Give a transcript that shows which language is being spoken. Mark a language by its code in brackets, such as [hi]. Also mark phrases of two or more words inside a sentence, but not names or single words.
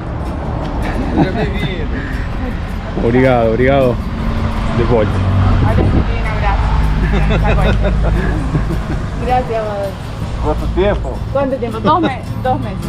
[pt] Seja bem-vindo. Obrigado, obrigado. [es] De vuelta. Ahora sí tiene un abrazo. Gracias, Badal. [pt] Quanto tempo? [es] ¿Cuánto tiempo? 2 meses.